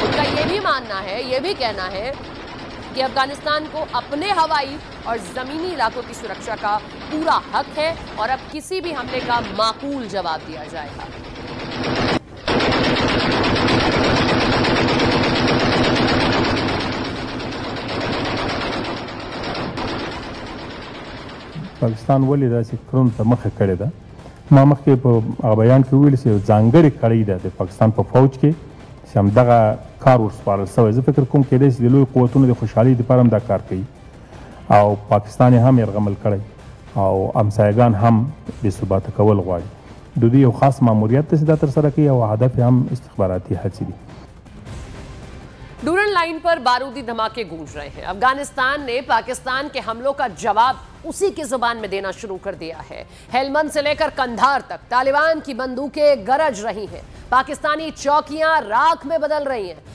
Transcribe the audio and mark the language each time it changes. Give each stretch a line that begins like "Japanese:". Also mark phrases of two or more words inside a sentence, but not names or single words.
Hindi: उनका ये भी मानना है, ये भी कहना है कि अफगानिस्तान को अपने हवाई और जमीनी इलाकों की सुरक्षा का पूरा हक है और अब किसी भी हमले का माकूल जवाब दिया जाएगा।
Pashto: पाकिस्तान ولې داسې کړنو ته مخه کړې ده؟ ما مخکې په بیان کې ویل چې ځانګړې کړۍ ده د پاکستان په فوج کې چې همدغه کار ورسپارل شوی. زه فکر کوم کېدای شي د لویو قوتونو د خوشحالۍ دپاره هم دا کار کوي او پاکستان یې هم یرغمل کړی او همسایګان هم بېثباته کول غواړي. د دوی یو خاص ماموریت دی چې دا ترسره کوي او هدف هم استخباراتي هڅې دي.
Hindi: डूरन लाइन पर बारूदी धमाके गूंज रहे हैं। अफगानिस्तान ने पाकिस्तान के हमलों का जवाब उसी की जुबान में देना शुरू कर दिया है। हेलमंद से लेकर कंधार तक तालिबान की बंदूकें गरज रही हैं, पाकिस्तानी चौकियां राख में बदल रही हैं।